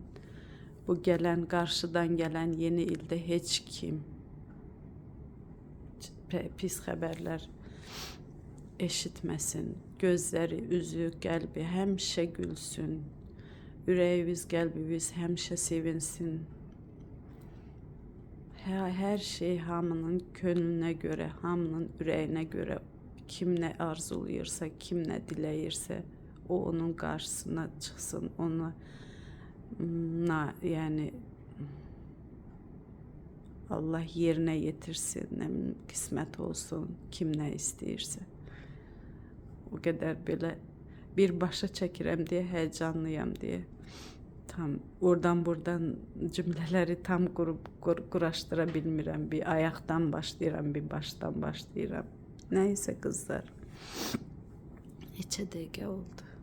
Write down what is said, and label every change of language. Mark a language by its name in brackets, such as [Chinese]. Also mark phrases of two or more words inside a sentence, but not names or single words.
[Azerbaijani] Bu gələn, qarşıdan gələn yeni ildə heç kim pis xəbərlər eşitməsin. Gözləri, üzü, qəlbi həmişə gülsün. Ürəyimiz, qəlbimiz həmişə sevinsin. [Turkish] Her şey [Azerbaijani] hamının [Turkish] könlüne göre, [Azerbaijani] hamının ürəyinə göre, kim ne arzulayırsa, kim ne diləyirsə, o onun [Turkish] karşısına çıksın, yani Allah yerine yetirsin, kısmet olsun, [Azerbaijani] kim ne istəyirsə. [Turkish] O kadar [Azerbaijani] belə birbaşa çəkirəm deyə, həyecanlıyam deyə. Tam oradan buradan cümlələri tam quraşdıra bilmirəm. Bir ayaqdan başlayıram, bir başdan başlayıram. Nəysə qızlar. Neçə dəqiqə oldu?